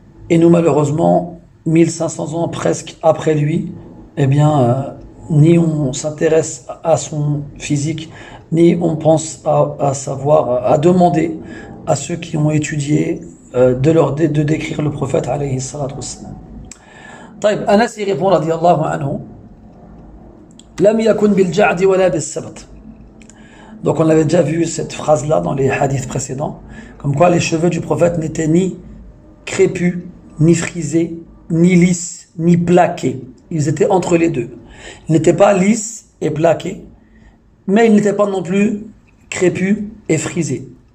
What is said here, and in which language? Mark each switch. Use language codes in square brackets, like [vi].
[fr] Et nous malheureusement 1500 ans presque après lui, eh bien ni on s'intéresse à son physique, ni on pense à savoir, à demander à ceux qui ont étudié de décrire le prophète alayhi salatu wassalam. [ar] طيب [fr] Anas y répond [ar] radiyallahu anhu لم يكن بالجعد ولا بالسبط. [fr] Donc on avait déjà vu cette phrase là dans les hadiths précédents, comme quoi les cheveux du prophète n'étaient ni crépus, ni frisés, ni lisses, ni plaqués. Ils étaient entre les deux. Ils n'étaient pas lisses et plaqués, mais ils n'étaient pas non plus crépus et frisés.